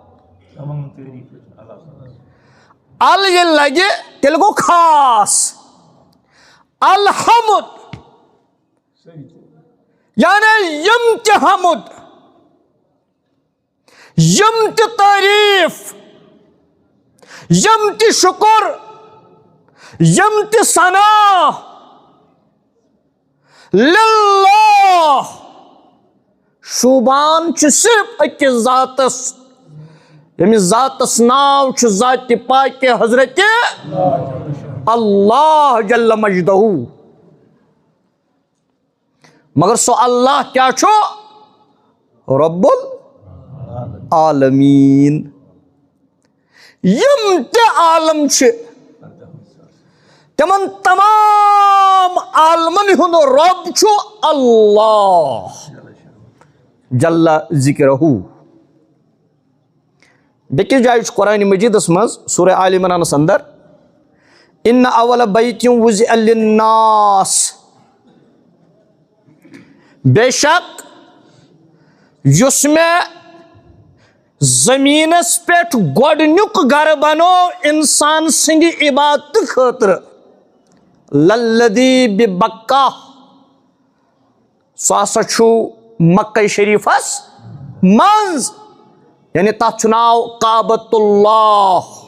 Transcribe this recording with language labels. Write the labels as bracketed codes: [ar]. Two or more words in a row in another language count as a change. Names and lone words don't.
[ks] ال ییٚلہِ لگہِ تیٚلہِ گوٚو خاص، الحمد یعنی یم تہ حمد، یم تہ تعریف، یم تہ شکر، یم تہ ثنا للہ شوبان چھ صرف اکس ذاتس، یمس ذاتس ناو چھ ذات پاک حضرت اللہ جل مجدہ. مگر سو اللہ کیا چھو؟ [ar] رب العالمین. [ks] یم تہ عالم چھ تمن تمام عالمن ہند رب چھو اللہ جل ذکرہ. بیکس جائے قرآن مجیدس مز سورہ آل عمران اندر [ar] ان اول بیت وضع للناس، [ks] بے شک یس میں زمینس پہ گۄڈنیُک گھر بنو انسان سندِ عبادت خاطر [ar] للذی ببکہ، [ks] سُہ ہسا چھُ مکہ شریفس منز، یعنی تتھ چھُ ناو کعبۃ اللہ.